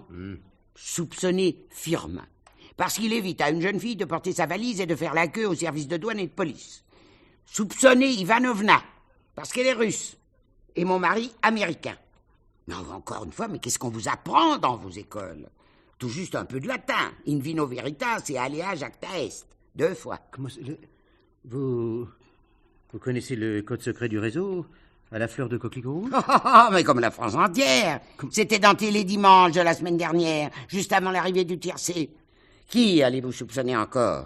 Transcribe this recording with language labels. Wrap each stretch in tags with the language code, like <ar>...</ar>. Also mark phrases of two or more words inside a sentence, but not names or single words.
<fr>Soupçonner Firmin. Parce qu'il évite à une jeune fille de porter sa valise et de faire la queue au service de douane et de police. Soupçonner Ivanovna, parce qu'elle est russe, et mon mari américain. Mais encore une fois, mais qu'est-ce qu'on vous apprend dans vos écoles? Tout juste un peu de latin.</fr> <la>In vino veritas et alea jacta est.</la> <fr>2 fois. Comment Vous connaissez le code secret du réseau à la fleur de coquelicot rouge? Mais comme la France entière. C'était dans Télédimanche de la semaine dernière, juste avant l'arrivée du tiercé. Qui allez-vous soupçonner encore?</fr>